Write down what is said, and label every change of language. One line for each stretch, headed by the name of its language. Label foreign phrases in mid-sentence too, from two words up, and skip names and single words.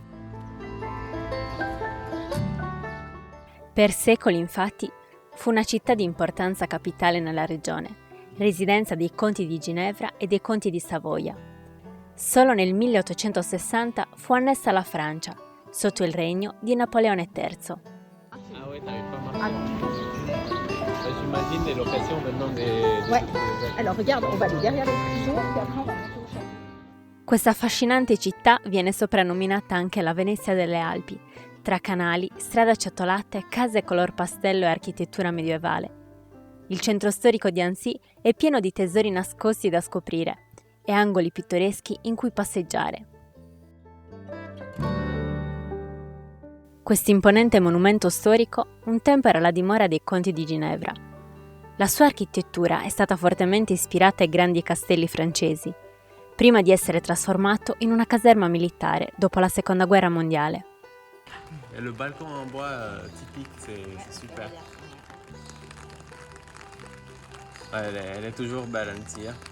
Italian: Per secoli, infatti, fu una città di importanza capitale nella regione, residenza dei conti di Ginevra e dei conti di Savoia. Solo nel 1860 fu annessa alla Francia, sotto il regno di Napoleone III.
French: J'imagine des locations maintenant des... Ouais, alors regarde, on va aller derrière les prisons, puis après on va monter au château.
Italian: Questa affascinante città viene soprannominata anche la Venezia delle Alpi, tra canali, strade acciotolate, case color pastello e architettura medievale. Il centro storico di Annecy è pieno di tesori nascosti da scoprire e angoli pittoreschi in cui passeggiare. Questo imponente monumento storico un tempo era la dimora dei conti di Ginevra. La sua architettura è stata fortemente ispirata ai grandi castelli francesi, prima di essere trasformato in una caserma militare dopo la Seconda Guerra Mondiale.
French: Et le balcon en bois typique, c'est super. Elle est toujours belle, Annecy.